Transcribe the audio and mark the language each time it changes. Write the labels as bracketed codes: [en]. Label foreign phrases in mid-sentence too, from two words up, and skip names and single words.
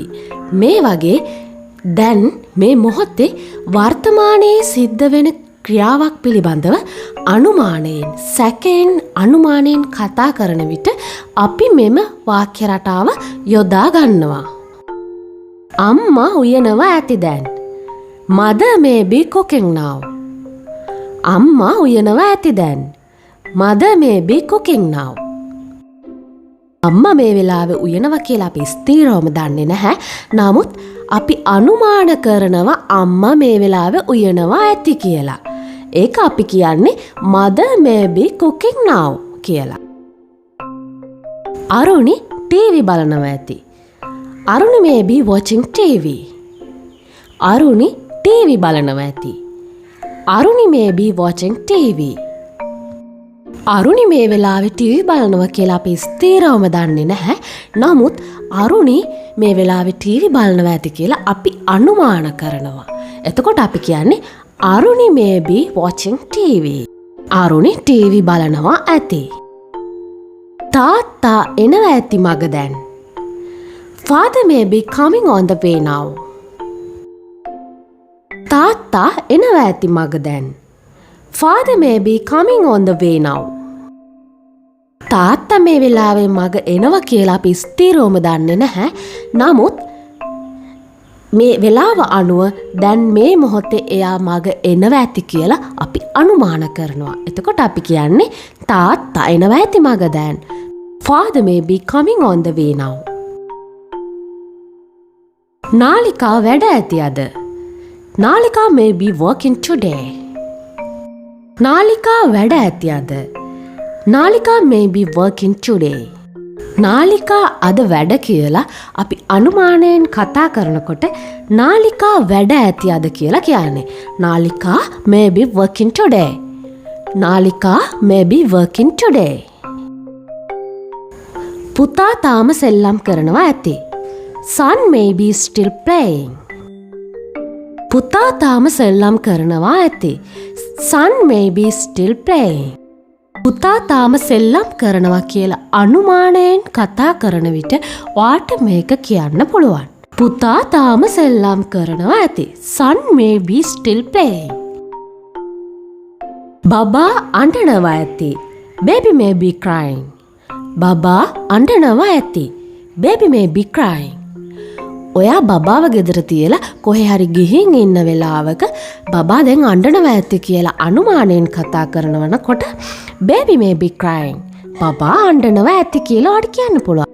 [si] මේ වගේ දැන් මේ මොහොතේ වර්තමානයේ සිද්ධ වෙන ක්‍රියාවක් පිළිබඳව අනුමානයෙන් සැකයෙන් අනුමානයෙන් කතා කරන විට අපි මෙම වාක්‍ය රටාව යොදා ගන්නවා. අම්මා උයනවා ඇති දැන්. [en] Mother may be cooking now. [si] අම්මා උයනවා ඇති දැන්. [en] Mother may be cooking now. [si] අම්මා මේ වෙලාවේ උයනවා කියලා අපි ස්ථිරවම දන්නේ නැහැ. නමුත් අපි අනුමාන කරනවා අම්මා මේ වෙලාවේ උයනවා ඇති කියලා. ඒක අපි කියන්නේ [en] mother may be cooking now [si] කියලා. අරුණි ටීවී බලනවා ඇති. [en] අරුණි may be watching TV. [si] අරුණි ටීවී බලනවා ඇති. [en] අරුණි may be watching TV. [si] අරුණි මේ වෙලාවේ ටීවී බලනවා කියලා අපි ස්ථිරවම දන්නේ නැහැ. නමුත් අරුණි මේ වෙලාවේ ටීවී බලනවා ඇති කියලා අපි අනුමාන කරනවා. එතකොට අපි කියන්නේ [en] අරුණි may be watching TV. [si] අරුණි ටීවී බලනවා ඇති. තාත්තා එනවා ඇති මග දැන්. [en] Father may be coming on the way now. [si] තාත්තා එනවා ඇති මග දැන්. [en] Father may be coming on the way now. [si] තාත්තා මේ වෙලාවේ මග එනවා කියලා අපි ස්ථිරවම දන්නේ නැහැ. නමුත් මේ වෙලාව අනුව දැන් මේ මොහොතේ එයා මග එනවා ඇති කියලා අපි අනුමාන කරනවා. එතකොට අපි කියන්නේ තාත්තා එනවා ඇති මග දැන්. [en] Father may be coming on the way now. [si] නාලිකා වැඩ ඇති අද. [en] නාලිකා may be working today. [si] නාලිකා වැඩ ඇති අද. [en] නාලිකා may be working today. [si] නාලිකා අද වැඩ කියලා අපි අනුමානයෙන් කතා කරනකොට නාලිකා වැඩ ඇති අද කියලා කියන්නේ. [en] නාලිකා may be working today. නාලිකා may be working today. [si] පුතා තාම සෙල්ලම් කරනවා ඇති. [en] Son may be still playing. [si] පුතා තාම සෙල්ලම් කරනවා ඇති. [en] Son may be still playing. [si] පුතා තාම සෙල්ලම් කරනවා කියලා අනුමානයෙන් කතා කරන විට වාට මේක කියන්න පුළුවන්. පුතා තාම සෙල්ලම් කරනවා ඇති. [en] Son may be still playing. [si] බබා අඬනවා ඇති. [en] Baby may be crying. [si] බබා අඬනවා ඇති. [en] Baby may be crying. [si] ඔයා බබාව ගෙදර තියලා කොහේ හරි ගිහින් ඉන්න වෙලාවක බබා දැන් අඬනවා ඇති කියලා අනුමානයෙන් කතා කරනවනකොට [en] baby may be crying. [si] බබා අඬනවා ඇති කියලා ඔයාට කියන්න පුළුවන්.